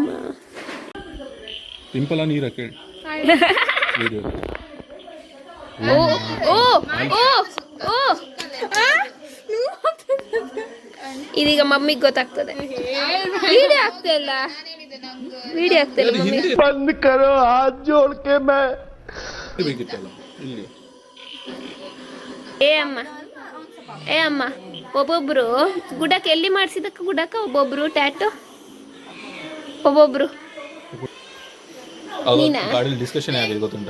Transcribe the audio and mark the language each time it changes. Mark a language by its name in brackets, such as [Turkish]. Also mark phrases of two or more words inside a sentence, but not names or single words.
[Kannada] ಸಿಂಪಲ್ ನೀರ ಕೇಳಿ. ಓ ಓ ಓ ಓ. ಇದೀಗ ಮಮ್ಮಿಗೆ ಗೊತ್ತಾಗ್ತದೆ. ವಿಡಿಯೋ ಆಗ್ತಿಲ್ಲ, ವಿಡಿಯೋ ಆಗ್ತಿಲ್ಲ ಮಮ್ಮಿ. [Hindi] बंद करो हाथ जोड़ के मैं [Kannada] ಬೇಕಿತ್ತಲ್ಲ ಇಲ್ಲಿ. ಏ ಅಮ್ಮ ಒಬ್ಬೊಬ್ರು ಗುಡಕ್ಕೆ ಎಲ್ಲಿ ಮಾಡಿಸಿದಕ್ಕೆ ಗುಡಕ್ಕ ಒಬ್ಬೊಬ್ರು ಟ್ಯಾಟು, ಒಬ್ಬೊಬ್ರು. ಗಾಡಿ ಡಿಸ್ಕಷನ್ ಆಗಿದೆ ಗೊತ್ತುಂಟಾ?